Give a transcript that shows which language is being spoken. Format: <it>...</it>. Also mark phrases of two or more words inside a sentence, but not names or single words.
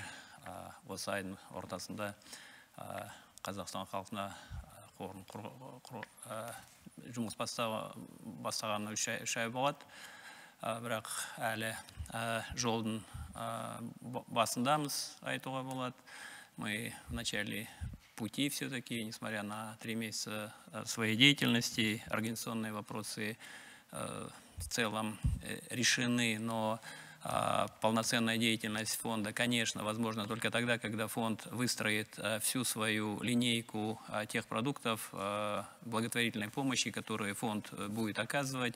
<kk>Осы айдың ортасында Қазақстан халқына жұмыс бастағаны 3 ай болады. Бірақ әлі жолдың басындамыз, айтуға болады.</kk> <ru>Мы в начале пути все-таки, несмотря на 3 месяца своей деятельности, организационные вопросы в целом решены, но полноценная деятельность фонда, конечно, возможно только тогда, когда фонд выстроит всю свою линейку тех продуктов благотворительной помощи, которые фонд будет оказывать.</ru>